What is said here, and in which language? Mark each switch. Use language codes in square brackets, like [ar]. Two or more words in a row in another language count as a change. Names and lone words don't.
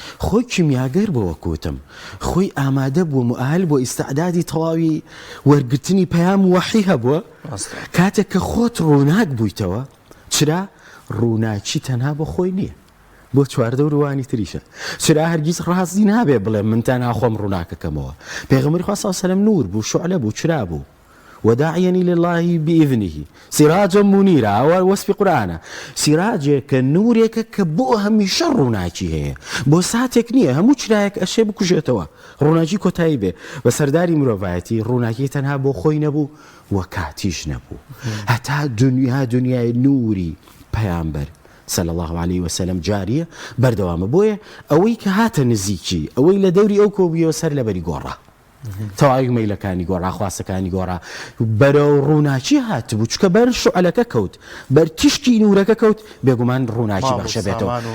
[ckb] خۆی کیمیاگەر بۆوە کوتم، خۆی ئامادە بوو مؤهل بۆ ئیستعدادی تەواوی وەرگرتنی پەیام وەحی هەبووە، کاتێک کە خۆت ڕووناک بوویتەوە. چرا ڕووناکی تەنها بۆ خۆی نییە، بۆ چواردە و ڕوانی تریشە. چرا هەرگیز ڕاستی نابێ بڵێ من تەنها خۆم ڕووناکەکەمەوە. پێغەمبەری خوا [ar] صلی الله علیه و سلم [ckb] نور بوو، شعلە بوو، چرا بوو؟ [ar] وداعيا إلى الله بإذنه سراجا منيرا [ckb] وصف قرآن سراجك كنورك كبو هميشه روناچی هەیە بۆ ساتێک نییە، هەموو چرایەک ئەشێ بکوژێتەوە، ڕووناکی کۆتایی بێ. بە سەرداری مرۆڤایەتی ڕووناکی تەنها بۆ خۆی نەبوو و کاتیش نەبوو، هەتا دنیای نوری پەیامبەر [ar] صلى الله عليه وسلم [ckb] جاریە بەردەوامە. بۆیە ئەوەی کە هاتە نزیکی، ئەوەی لە دەوری ئەو کۆبوویەوە سەر لەبەری گۆڕا، تەواوی مەیلەکانی گۆڕا، خواستەکانی گۆڕا، بەرەو ڕووناچی هاتبوو، چکە بەر شوعلەکە کەوت، بەر تیشکی نورەکە کەوت، بێگومان ڕووناچی بەخشە بێتەوە.